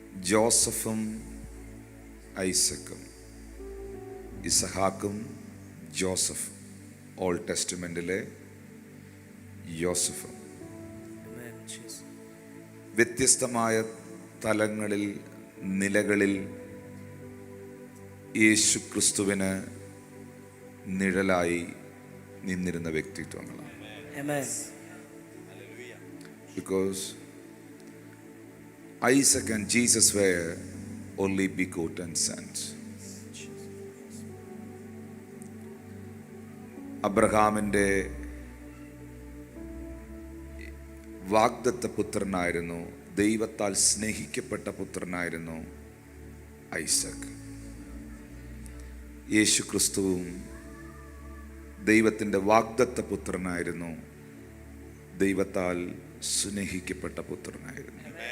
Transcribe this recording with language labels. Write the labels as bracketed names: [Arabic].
[Malayalam] ജോസഫും ഐസക്കും, ഇസഹാക്കും Joseph, old ടെസ്റ്റ്മെന്റിലെ യോസഫ്, വ്യത്യസ്തമായ തലങ്ങളിൽ, നിലകളിൽ യേശു ക്രിസ്തുവിന് നിഴലായി നിന്നിരുന്ന വ്യക്തിത്വങ്ങളാണ്. [English] Because Isaac and Jesus were only begotten sons. [Malayalam] അബ്രഹാമിൻ്റെ വാഗ്ദത്ത പുത്രനായിരുന്നു, ദൈവത്താൽ സ്നേഹിക്കപ്പെട്ട പുത്രനായിരുന്നു ഐസക്. യേശു ക്രിസ്തുവും ദൈവത്തിൻ്റെ വാഗ്ദത്ത പുത്രനായിരുന്നു, ദൈവത്താൽ സ്നേഹിക്കപ്പെട്ട പുത്രനായിരുന്നു.